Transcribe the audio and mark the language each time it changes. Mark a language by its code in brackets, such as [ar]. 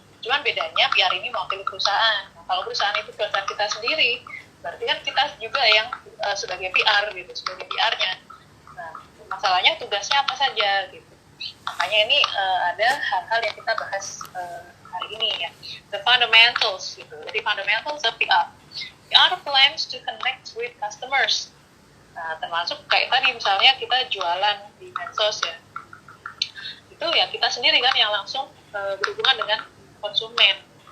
[id] Cuman bedanya PR ini mewakili perusahaan. Nah, kalau perusahaan itu perusahaan kita sendiri, berarti kan kita juga yang sebagai PR gitu, sebagai PR-nya. Nah, masalahnya tugasnya apa saja gitu. Makanya ini ada hal-hal yang kita bahas hari ini ya. [en] The fundamentals [id] gitu. Jadi [en] fundamentals of PR. PR plans to connect with customers. [id] Nah, termasuk kayak tadi misalnya kita jualan di medsos ya. Itu ya kita sendiri kan yang langsung berhubungan dengan konsumen.